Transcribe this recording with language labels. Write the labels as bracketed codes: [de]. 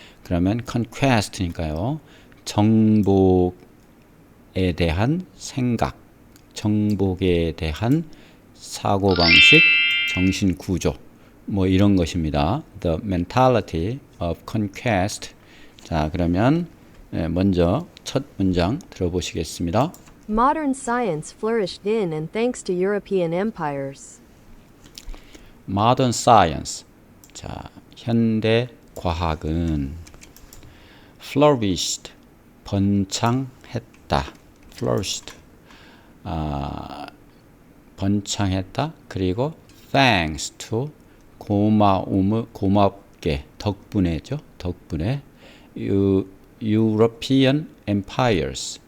[ko] 그러면 conquest니까요. 정복에 대한 생각, 정복에 대한 사고방식, 정신구조 뭐 이런 것입니다. [en] The mentality of conquest. [ko] 자, 그러면 먼저 첫 문장 들어보시겠습니다. [en] Modern science flourished in and thanks to European empires. Modern science. [ko] 자, 현대 과학은 flourished, 번창했다. flourished, 번창했다. 그리고 [en] thanks to, [ko] 고맙게, 덕분에죠. 덕분에 [en] European empires.